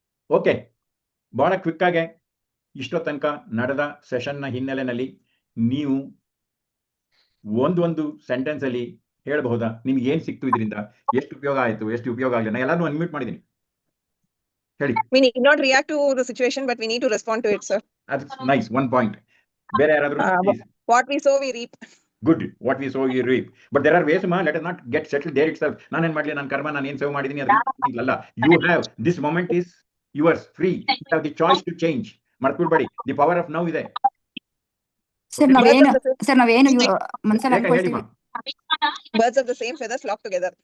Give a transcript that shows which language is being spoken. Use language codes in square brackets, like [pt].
[kn] Okay, ಬಹಳ quick ಆಗಿ ಇಷ್ಟೋ ತನಕ ನಡೆದ ಸೆಷನ್ನ ಹಿನ್ನೆಲೆಯಲ್ಲಿ ನೀವು ಒಂದು ಸೆಂಟೆನ್ಸ್ ಅಲ್ಲಿ ಹೇಳಬಹುದಾ ನಿಮ್ಗೆ ಏನ್ ಸಿಕ್ತು, ಇದರಿಂದ ಎಷ್ಟು ಉಪಯೋಗ ಆಯ್ತು, ಎಷ್ಟು ಉಪಯೋಗ ಆಗಲಿಲ್ಲ? ನಾನು ಎಲ್ಲಾನು ಅನ್ಮ್ಯೂಟ್ ಮಾಡಿದ್ದೀನಿ, ಹೇಳಿ. [en] We need not react to the situation, but we need to respond to it, sir. That's nice. One point. [kn] ಬೇರೆ ಯಾರಾದ್ರೂ? [en] What we sow, we reap. Good. What we sow, you reap. But there are ways, let us not get settled there itself. [kn] ನಾನೇನ್ ಮಾಡ್ಲಿ, ನನ್ನ ಕರ್ಮ ನಾನು ಏನ್ save ಮಾಡಿದೀನಿ ಅಲ್ಲ. [en] You have, this moment is yours, free. You have the choice to change. [kn] ಮರ್ತ್ಬಿಡ್ಬೇಡಿ, the power of now ಇದೆ. Sir ನಾವೇನು ಮನಸ್ಸಲ್ಲಿ ಅನ್ಕೊಳ್ತೀವಿ. [en] Birds of the same feather flock together.